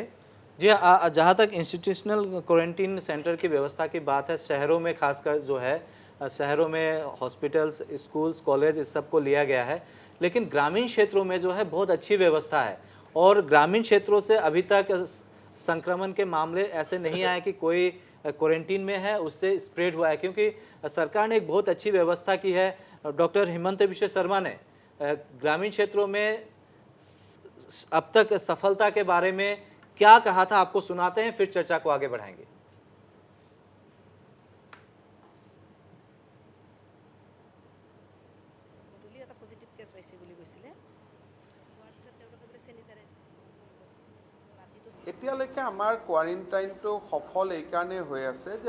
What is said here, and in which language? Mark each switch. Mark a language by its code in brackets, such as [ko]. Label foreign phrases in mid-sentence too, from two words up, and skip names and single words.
[hi] जी हाँ, जहाँ तक [en] institutional quarantine center [hi] की व्यवस्था की बात है, शहरों में खासकर जो है, शहरों में हॉस्पिटल्स, स्कूल्स, कॉलेज, इस सब को लिया गया है, लेकिन ग्रामीण क्षेत्रों में जो है बहुत अच्छी व्यवस्था है, और ग्रामीण क्षेत्रों से अभी तक संक्रमण के मामले ऐसे नहीं आए कि कोई क्वारंटीन में है उससे स्प्रेड हुआ है, क्योंकि सरकार ने एक बहुत अच्छी व्यवस्था की है। डॉक्टर हिमंत बिश्व शर्मा ने ग्रामीण क्षेत्रों में अब तक सफलता के बारे में क्या कहा था, आपको सुनाते हैं, फिर चर्चा को आगे बढ़ाएंगे। [as] এতিয়ালৈকে আমাৰ কোৱাৰেণ্টাইনটো সফল এইকাৰণে হৈ আছে যে